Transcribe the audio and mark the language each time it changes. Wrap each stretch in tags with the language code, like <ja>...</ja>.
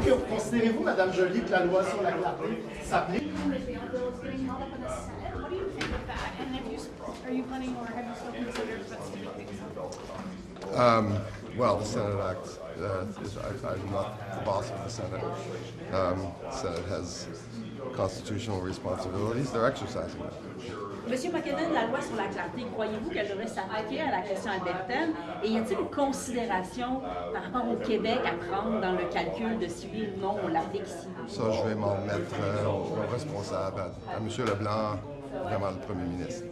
<fr>Considérez-vous, Madame Joly, que la loi sur la clarté s'applique?</fr> <en>What do you think of that? And are you planning or have you still considered substituting Well, the Senate Act, I'm not the boss of the Senate. The Senate has constitutional responsibilities. They're exercising them.</en> <fr>Monsieur MacKinnon, la loi sur la clarté, croyez-vous qu'elle devrait s'appliquer à la question albertaine? Et y a-t-il une considération par rapport au Québec à prendre dans le calcul de si oui ou non on l'applique ici? Ça, je vais m'en mettre au responsable, à M. Leblanc, vraiment le premier ministre.</fr>